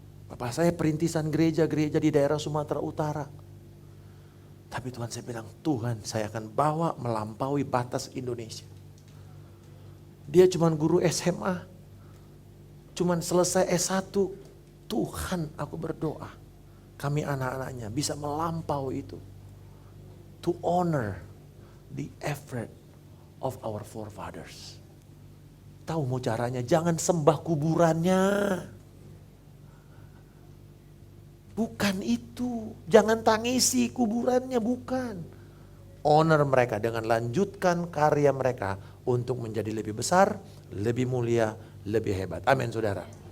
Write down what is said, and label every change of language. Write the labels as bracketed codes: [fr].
[id] Bapak saya perintisan gereja-gereja di daerah Sumatera Utara. Tapi Tuhan saya bilang, Tuhan saya akan bawa melampaui batas Indonesia. Dia cuman guru SMA. Cuman selesai S1. Tuhan aku berdoa. Kami anak-anaknya bisa melampaui itu. [en] To honor the effort of our forefathers. [id] Tahu mau caranya? Jangan sembah kuburannya. Bukan itu. Jangan tangisi kuburannya, bukan. Honor mereka dengan lanjutkan karya mereka untuk menjadi lebih besar, lebih mulia, lebih hebat. Amin saudara.